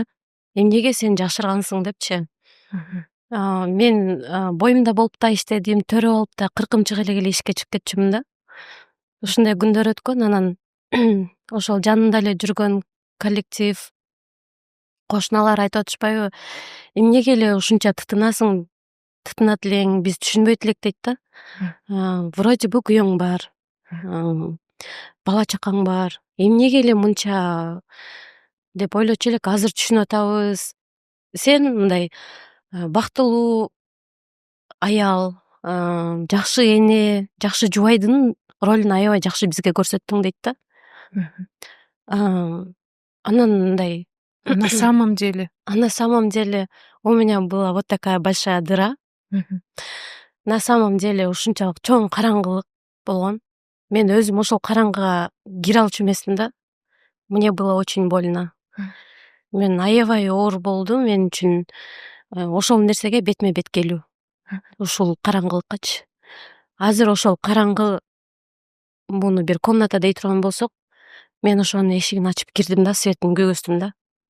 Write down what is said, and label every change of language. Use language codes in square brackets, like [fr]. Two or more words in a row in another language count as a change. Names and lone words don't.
[ky] Эмнеге сен жашыргансың депчи. Мен боюмда болуп да иштедим, төрө болуп да 40 эле ишке чыгып кетчүмүн да. Ушундай күндөр өткөн, анан ошол жанында эле жүргөн коллектив, кошуналар айтып атышпайбы, эмнеге эле ушунча тытынасың, тытынат элең, биз түшүнбөйт элек дейт да. [ru] Вроде бы [ky] күйөөң бар, бала чакаң бар, эмнеге эле мынча деп ойлочу элек, азыр түшүнүп атабыз. Сен мындай бактылуу аял, жакшы эне, жакшы жубайдын ролун аябай жакшы бизге көрсөттүң дейт да. Анан мындай [ru] На самом деле у меня была вот такая большая дыра. На самом деле [ky] ушунчалык чоң караңгылык болгон. Мен өзүм ошол караңгыга кире алчу эмесмин да. [ru] Мне было очень больно. [ky] Мен аябай оор болду мен үчүн ошол нерсеге бетме бет келүү. ушул караңгылыккачы. Азыр ошол караңгы муну бир комната дей турган болсок, мен ошонун эшигин ачып кирдим да, светтин көгөздүм да.